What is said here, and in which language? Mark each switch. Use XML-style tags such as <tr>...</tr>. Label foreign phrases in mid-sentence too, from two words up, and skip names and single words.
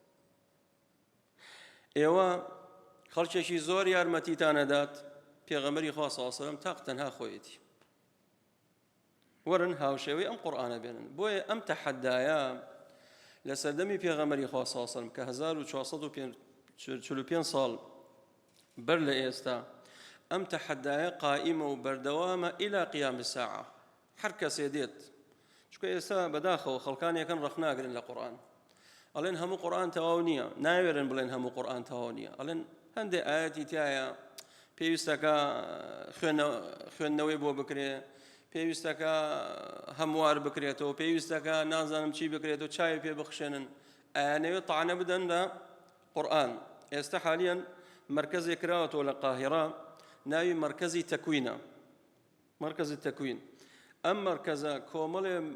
<ckb>ئێوە خەڵکێکی زۆر یارمەتیتانەدات پێغەمبەری خوا</ckb> <ar>صلی الله علیه وسلم</ar> <ckb>تاق تەنها خۆیەتی ورن هاوشێوەی ئەم قورئانە بێنن بۆیە ئەم تەحەدایە لە سەردەمی پێغەمبەری خوا</ckb> <ar>صلی الله علیه وسلم</ar> <ckb>کە 1445 ساڵ بەر لە ئێستا ئەم تەحەدایە قائیمە و بەردەوامە</ckb> <ar>إلى قیام الساعة</ar> <ckb>هەر کەسێ دێت چونکە ئێستا بەداخەوە خەڵکانێکن ڕەخناگرن لە قورئان ئەڵێن هەموو قورئان تەواو نییە ناوێرن بڵێن هەموو قورئان تەواو نییە ئەڵێن هەندێک ئاەتی تایە پێویستەکە خوێندنەوەی بۆ بکرێ پێویستەکە هەموار بکرێتەوە پێویستەکە نازانم چی بکرێتەوە چای پێ بخشێنن ئەیانەوێت تەعنە بدەن لە قورئان ئێستا حالیان مرکزێک کراوەتەوە لە قاهیرە ناوی مرکزی تەکوینە مرکزی تەکوین ئەم مرکزە کۆمەڵێ</ckb>